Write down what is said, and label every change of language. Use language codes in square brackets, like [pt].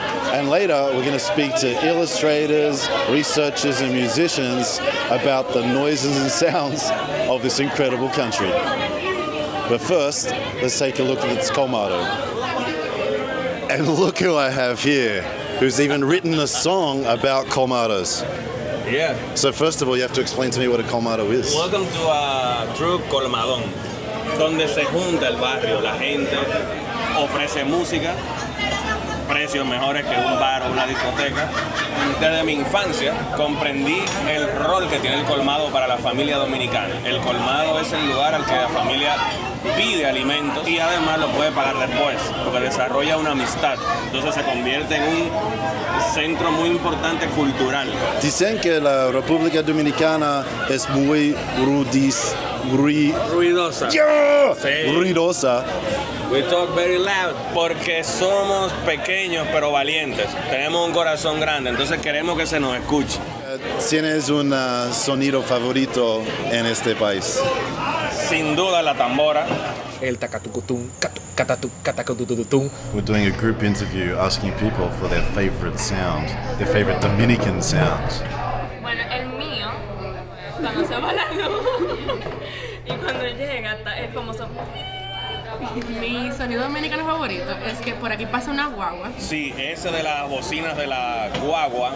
[en] And later, we're going to speak to illustrators, researchers, and musicians about the noises and sounds of this incredible country. But first, let's take a look at this colmado. And look who I have here, who's even written a song about colmados. Yeah. So first of all, you have to explain to me what a colmado is. Welcome to a true [es] colmadón, donde se junta el barrio, la gente ofrece música, precios mejores que un bar o una discoteca. Desde mi infancia comprendí el rol que tiene el colmado para la familia dominicana. El colmado es el lugar al que la familia pide alimentos y además lo puede pagar después, porque desarrolla una amistad. Entonces se convierte en un centro muy importante cultural. Dicen que la República Dominicana es muy ruidosa. Yeah! Sí. Ruidosa. [en] We talk very loud [es] porque somos pequeños pero valientes. Tenemos un corazón grande, entonces queremos que se nos escuche. ¿Tienes un sonido favorito en este país? Sin duda la tambora. El tacatucutum, catacatututum. [en] We're doing a group interview asking people for their favorite sound, their favorite Dominican sounds. [es] Bueno, el mío, cuando se va la luz y cuando llega, está el famoso. Mi sonido dominicano favorito es que por aquí pasa una guagua. Sí, ese de las bocinas de la guagua.